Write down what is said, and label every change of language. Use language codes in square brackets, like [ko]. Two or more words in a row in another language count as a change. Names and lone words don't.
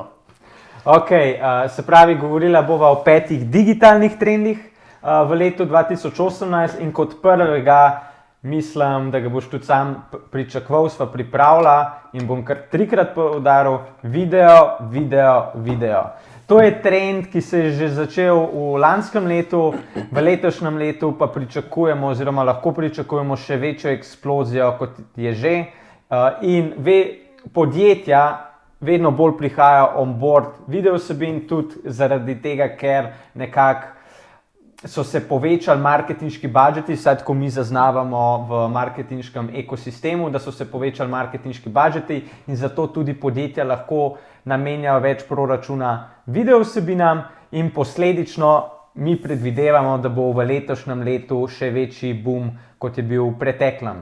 [sl] Ok, se pravi, govorila bova o 5 digitalnih trendih v letu 2018 in kot prvega mislim, da ga boš tudi sam pričakoval, sva pripravila in bom kar 3-krat poudaril video. To je trend, ki se je že začel v lanskem letu, v letošnjem letu pa pričakujemo oziroma lahko pričakujemo še večjo eksplozijo, kot je že. In podjetja vedno bolj prihajajo [en] on board [sl] video vsebin tudi zaradi tega, ker nekako so se povečali marketinški budžeti, vsaj tako mi zaznavamo v marketinškem ekosistemu, da so se povečali marketinški budžeti in zato tudi podjetja lahko namenjajo več proračuna video vsebinam in posledično mi predvidevamo, da bo v letošnjem letu še večji boom, kot je bil v preteklem.